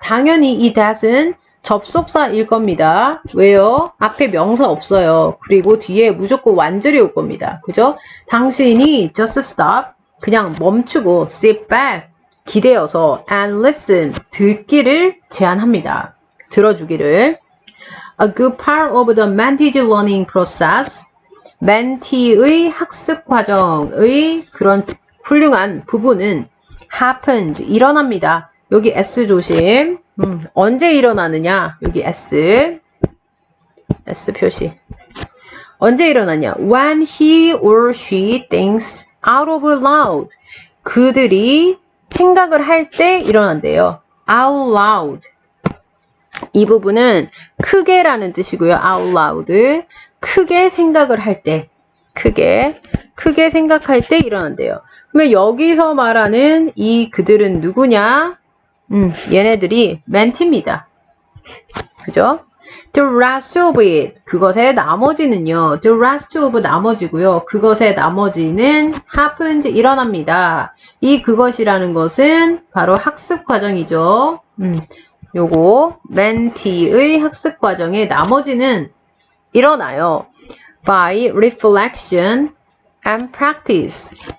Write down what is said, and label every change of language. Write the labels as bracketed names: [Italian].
[Korean] 당연히 이 that은 접속사일 겁니다. 왜요? 앞에 명사 없어요. 그리고 뒤에 무조건 완절이 올 겁니다. 그죠? 당신이 [English] just stop [Korean] 그냥 멈추고 [English] sit back [Korean] 기대어서 [English] and listen [Korean] 듣기를 제안합니다. 들어주기를. [English] A good part of the mentee's learning process [Korean] 멘티의 학습 과정의 그런 훌륭한 부분은 [English] happens [Korean] 일어납니다. 여기 S 조심. 언제 일어나느냐? 여기 S 표시. 언제 일어나냐? [English] When he or she thinks out of loud. [Korean] 그들이 생각을 할 때 일어난대요. [English] out loud. [Korean] 이 부분은 크게라는 뜻이고요. out loud. 크게 생각을 할 때, 크게 생각할 때 일어난대요. 그러면 여기서 말하는 이 그들은 누구냐? 얘네들이 멘티입니다. 그죠? [English] The rest of it. [Korean] 그것의 나머지는요. [English] The rest of [Korean] 나머지고요. 그것의 나머지는 happens 일어납니다. 이 그것이라는 것은 바로 학습 과정이죠. 요거 멘티의 학습 과정의 나머지는 일어나요. [English] By reflection and practice.